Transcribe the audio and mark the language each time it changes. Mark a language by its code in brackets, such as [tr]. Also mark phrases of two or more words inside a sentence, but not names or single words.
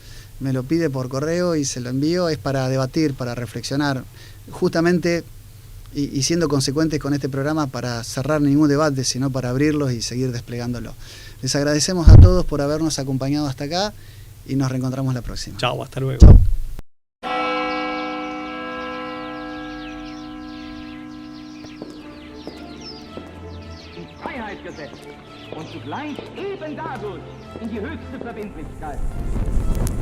[es] Me lo pide por correo y se lo envío. Es para debatir, para reflexionar. Justamente, y siendo consecuentes con este programa, para cerrar ningún debate, sino para abrirlos y seguir desplegándolo. Les agradecemos a todos por habernos acompañado hasta acá y nos reencontramos la próxima. Chao, hasta luego. Chau. [de] Freiheit gesetzt und zugleich eben dadurch in die höchste Verbindlichkeit.